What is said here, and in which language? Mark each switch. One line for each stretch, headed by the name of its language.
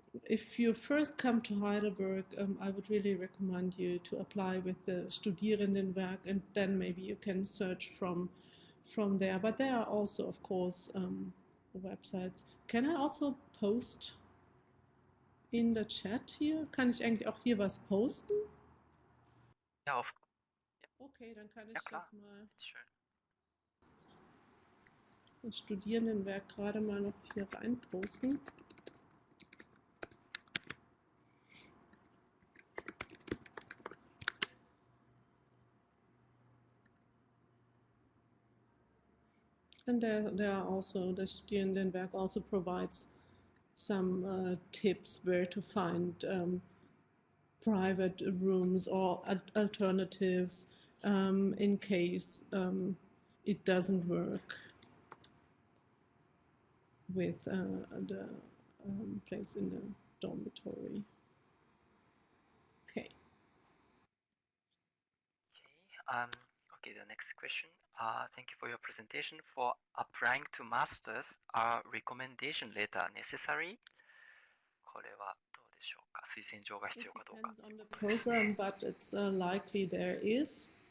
English: If you first come to Heidelberg, I would really recommend you to apply with the Studierendenwerk, and then maybe you can search from there. But there are also, of course, websites. Can I also post in the chat hier?
German: Kann ich eigentlich auch hier was posten? Ja, Okay, dann kann ich das das mal. Schön. Das Studierendenwerk gerade mal noch hier reinposten.
English: And there are also, the Studierendenwerk also provides some tips where to find private rooms or alternatives in case it doesn't work with the place in the dormitory. Okay. Okay, the next question. Thank you for your presentation. For applying to masters, are recommendation letter necessary?
Japanese: これはどうでしょうか。推薦状が必要かどうか。
English: It depends on the program, but it's likely there is.